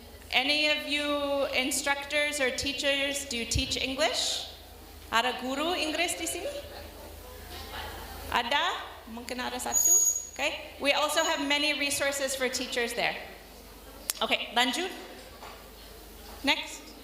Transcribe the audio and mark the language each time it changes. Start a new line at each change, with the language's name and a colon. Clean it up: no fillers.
English: Any of you instructors or teachers, do you teach English?
Indonesian: Ada guru Inggris di sini? Ada? Mungkin ada satu? Okay.
English: We also have many resources for teachers there. Okay, lanjut. Next.